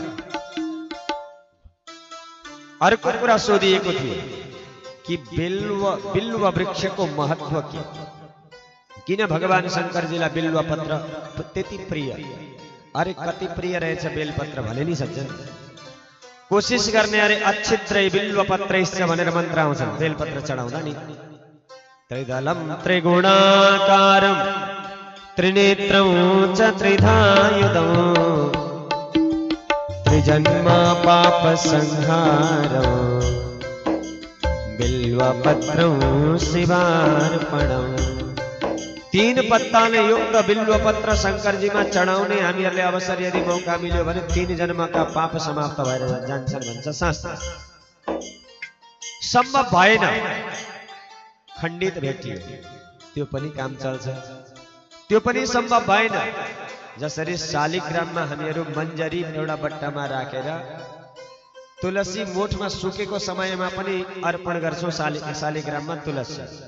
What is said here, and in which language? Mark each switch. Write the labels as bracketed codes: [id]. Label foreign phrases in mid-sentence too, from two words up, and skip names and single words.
[ne] अर्को कुरा सोधिएको थियो कि बिल्व वृक्षको महत्व के, किन भगवान शंकरजीलाई बिल्व पत्र त्यति प्रिय? अरे कति प्रिय रहेछ बेलपत्र भने नि सज्जन, कोशिश गर्ने अरे [sa] अच्छिद्रै बिल्व पत्रैश्च [ne] भनेर मन्त्र आउँछन् बेलपत्र चढाउँदा नि। [sa] त्रिदलं त्रिगुणाकारं त्रिनेत्रं च त्रिधायुधं त्रिजन्म पाप संहारं बिल्वपत्रं शिवार्पणं। [ne] तीन पत्ताले युक्त बिल्वपत्र शंकरजीमा चढाउने हामीहरूले अवसर यदि मौका मिल्यो भने 3 जन्मका पाप समाप्त भएर जान्छन् भन्छ शास्त्र। सम्भव भएन, खण्डित भेटियो, त्यो पनि काम चल्छ, त्यो पनि सम्भव भएन। जसरी शालिग्राममा हामीहरू मन्जरी एउटा बट्टामा राखेर तुलसी मोठमा सुकेको समयमा पनि अर्पण गर्छौं शालिग्राममा तुलसी।